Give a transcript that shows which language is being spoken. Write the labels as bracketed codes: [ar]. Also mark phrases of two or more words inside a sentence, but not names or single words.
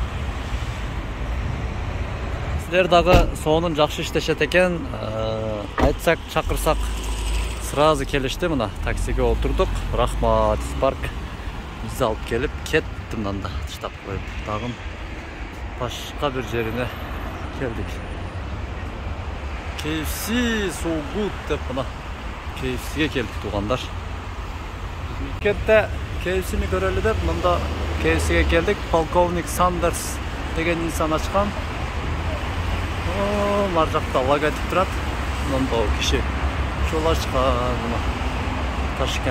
[ky] Силер дагы сонун жакшы иштешет экен. Айтсак, чакырсак сразу келишти мына. Таксиге отурдук. Рахмат, Спарк бизди алып келип кетти мында. Таштап коюп, дагы башка бир жерине келдик. KFC [en] so good [ky] деп мына KFC'ге келдик туугандар. Кетте KFC'ни көрөлү деп мында KFC'ге келдик. Полковник Сандерс деген инсан ачкан. Нар жакта логотип турат. Мында киши жол ачкан мына Ташкент.